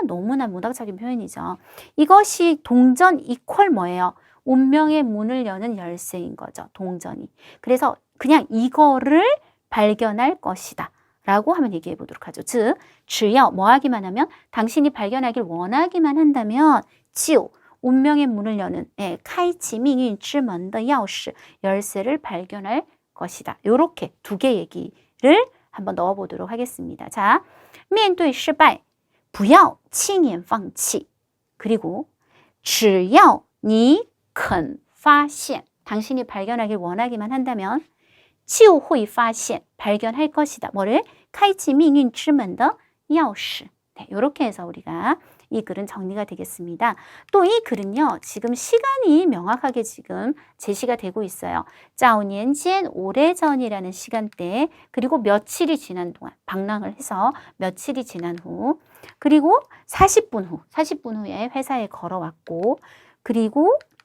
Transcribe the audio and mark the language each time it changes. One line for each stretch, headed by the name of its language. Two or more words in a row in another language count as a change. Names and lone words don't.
Korean: 너무나 문학적인 표현이죠. 이것이 동전 이퀄 뭐예요? 운명의 문을 여는 열쇠인 거죠. 동전이. 그래서 그냥 이거를 발견할 것이다 라고 한번 얘기해 보도록 하죠. 즉, 只要 뭐 하기만 하면 당신이 발견하길 원하기만 한다면 就 운명의 문을 여는
Chinese: 开启命运之门的钥匙
Korean: 열쇠를 발견할 것이다. 요렇게 두 개 얘기를 한번 넣어 보도록 하겠습니다. 자,
Chinese: 面对失败不要轻言放弃
Korean: 그리고
Chinese: 只要你肯发现
Korean: 당신이 발견하길 원하기만 한다면
Chinese: 就会发现
Korean: 발견할 것이다. 뭐를?
Chinese: 开启命运之门的钥匙.
Korean: 네, 이렇게 해서 우리가 이 글은 정리가 되겠습니다. 또 이 글은요, 지금 시간이 명확하게 지금 제시가 되고 있어요. 早年间 오래전이라는 시간대, 그리고 며칠이 지난 동안, 방랑을 해서 며칠이 지난 후, 그리고 40분 후에 회사에 걸어왔고, 그리고